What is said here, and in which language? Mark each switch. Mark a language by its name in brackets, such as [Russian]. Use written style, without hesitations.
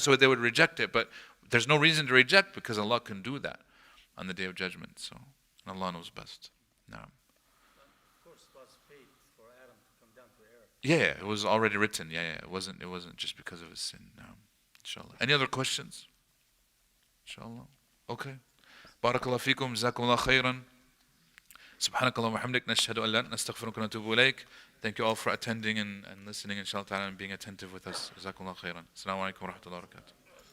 [English] So they would reject it, but there's no reason to reject, because Allah can do that on the Day of Judgment. So Allah knows best. No. Of course, it was fate for Adam to come down to earth. Yeah, it was already written. Yeah, it wasn't just because of his sin. No. Inshallah. Any other questions? Inshallah. Okay. [Arabic] بارك الله فيكم جزاكم الله خيرا سبحانك اللهم وبحمدك نشهد أن لا إله إلا أنت نستغفرك ونتوب إليك. [English] Thank you all for attending and listening inshallah ta'ala and being attentive with us. [Arabic] جزاكم الله خيرا. السلام عليكم ورحمة الله وبركاته.